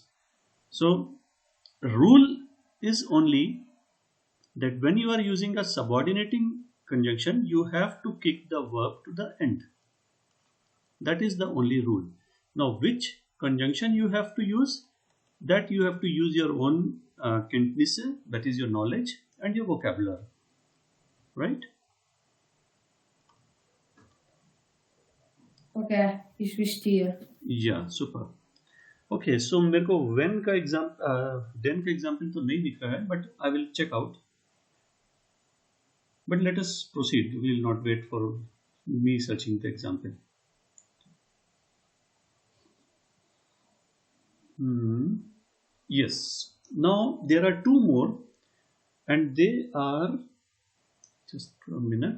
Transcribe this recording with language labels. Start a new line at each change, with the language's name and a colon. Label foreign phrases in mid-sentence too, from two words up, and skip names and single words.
English: So rule is only that when you are using a subordinating conjunction, you have to kick the verb to the end. That is the only rule. Now which conjunction you have to use, that you have to use your own Kenntnisse, that is your knowledge and your vocabulary, right?
German: Okay, ich verstehe.
English: Yeah, super. Okay, so
Hindi: मेरे को when का then का example तो नहीं दिख रहा है,
English: but I will check out. But let us proceed. We will not wait for me searching the example. Yes. Now there are two more, and they are, just a minute.